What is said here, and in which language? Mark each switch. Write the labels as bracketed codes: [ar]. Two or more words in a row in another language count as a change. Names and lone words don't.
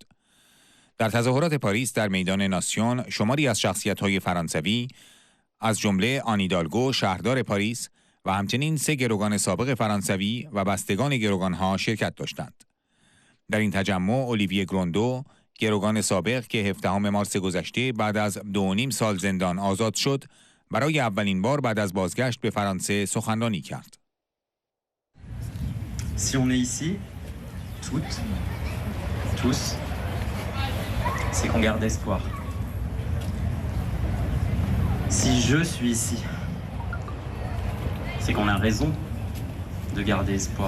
[fa] در تظاهرات پاریس در میدان ناسیون شماری از شخصیت‌های فرانسوی از جمله آن ایدالگو شهردار پاریس و همچنین 3 گروگان سابق فرانسوی و بستگان گروگانها شرکت داشتند. در این تجمع اولیویه گروندو، گروگان سابق که 17 مارس گذشته بعد از 2.5 سال زندان آزاد شد، برای اولین بار بعد از بازگشت به فرانسه سخنرانی کرد. [fr] Si on est ici, toutes, tous, c'est qu'on garde espoir. Si je suis ici, c'est qu'on a raison de garder espoir.